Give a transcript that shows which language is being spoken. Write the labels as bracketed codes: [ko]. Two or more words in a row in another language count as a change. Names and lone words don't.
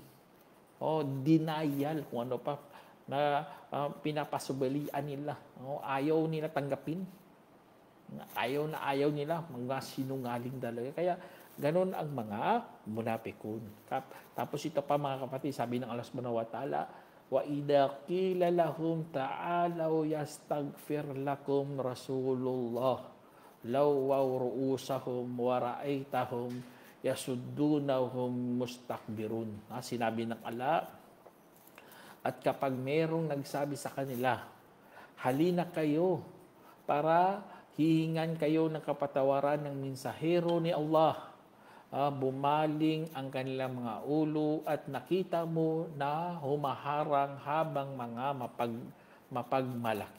[tl] Denial, kung ano pa, na pinapasubalian nila. Ayaw nila tanggapin. Ayaw nila. Mga sinungaling talaga. Kaya, ganun ang mga munapikun. Tapos ito pa mga kapatid, sabi ng [ar] الله سبحانه وتعالى, وإذا قيل لهم تعالوا يستغفر لكم رسول الله لووا رءوسهم ورأيتهم يصدون مستكبرون. [tl] Sinabi ng Allah, at kapag merong nagsabi sa kanila, halina kayo para hihingan kayo ng kapatawaran ng mensahero ni Allah, bumaling ang kanilang mga ulo at nakita mo na humaharang habang mga mapagmalaki.